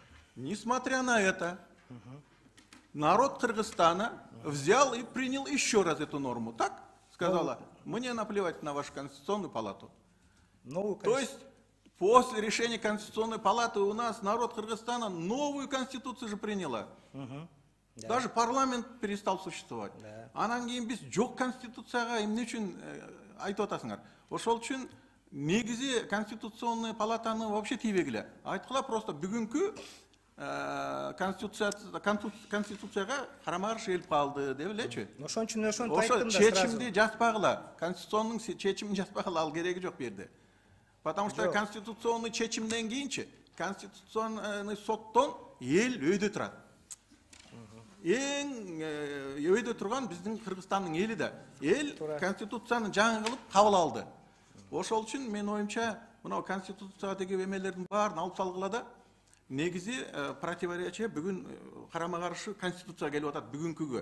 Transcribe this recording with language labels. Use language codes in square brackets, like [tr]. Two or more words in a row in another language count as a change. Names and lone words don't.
[ru] Несмотря на это, народ Кыргызстана взял и принял еще раз эту норму. Так? Сказала, мне наплевать на вашу Конституционную палату. Новую То есть, после решения Конституционной палаты у нас народ Кыргызстана новую Конституцию же приняла. Даже парламент перестал существовать. [ky] Анан кийин биз жок конституцияга эмне үчүн айтып атасыңар? Ошол үчүн негизи Конституционная палатаны вообще тийбегиле. Айткыла просто бүгүнкү конституцияга карама каршы келип калды деп элечи. Ошон үчүн ошентип Ошо айттым да сразу. чечимди жазбагыла. Конституционун чечимин жазбагыла, ал кереги жок бу жерде. [ru] Потому что [ky] Жок. конституционный чечимден кийинчи конституционный соттон эл өйдө турат. Эң өйдө турган биздин Кыргызстандын эли да. Эл конституцияны жаңы кылып кабыл алды. Ошол үчүн менин оюмча мына конституцияга деген эмелердин баарын алып салгыла да негизи противоречие бүгүн карама каршы конституция келип атат бүгүнкүгө.